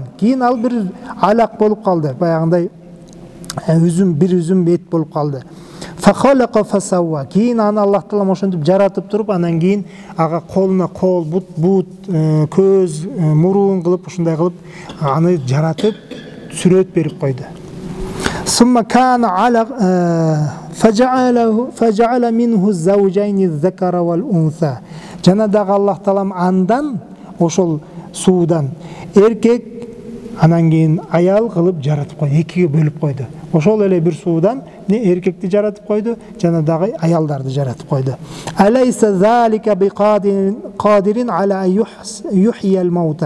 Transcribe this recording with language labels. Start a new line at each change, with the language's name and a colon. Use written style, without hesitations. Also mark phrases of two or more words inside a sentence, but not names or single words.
Kyrgyz: Кийин ал бир алак болуп калды. Баягындай бир үзүм эт болуп калды.
Arabic: فخلق فسوى.
Kyrgyz: Кийин аны Аллах Таалам ошентип жаратып туруп, анан кийин ага колуна кол, бут, көз, мурун кылып, ушундай кылып аны жаратып сүрөт берип койду.
Arabic: ثم كان علقة فجعل منه الزوجين الذكر والأنثى.
Kyrgyz: Жана дагы Аллах Таалам андан ошол суудан эркек анан кийин аял кылып жаратып койду, экиге бөлүп койду. Ошол эле бир суудан эркекти жаратып койду, жана дагы аялдарды жаратып койду.
Arabic: أليس ذلك بقادر على يحيي الموتى.